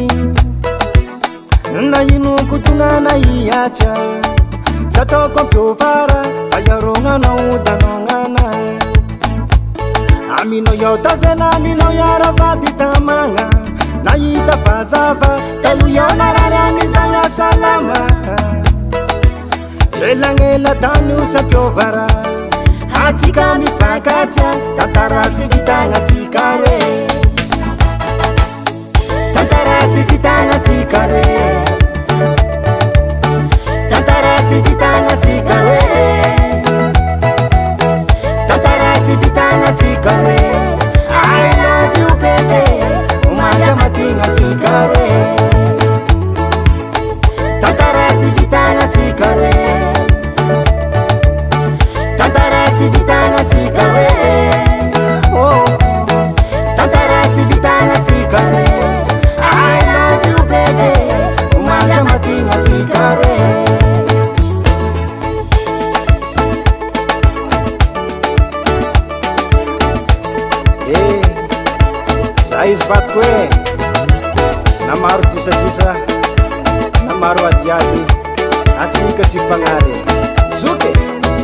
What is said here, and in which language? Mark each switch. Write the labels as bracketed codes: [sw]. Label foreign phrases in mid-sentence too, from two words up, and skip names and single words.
[mg] na inoko tognana iatra satoko ampiovara ayarognanao danognana aminao yao tavela aminao yaravady tamagna nahita fazava talo yao narary amizagna salama elagnela tany io tsy ampiovara atsika mifakatsya tantara tsy vitagnatsika re tantara tsy vitagnatsika re tantara tsy vitagnatsika re tantara tsy vitagnatsika re [en] I love you baby [mg] umanja matignatsika re tantara tsy vitagnatsika re tantara tsy vitagnatsika re tantara tsy vitagnatsika re [en] I love you baby [mg] umanja matignatsika re za izy vatiko hoe namaro tisatisa namaro adiady atsika tsy fagnary zoky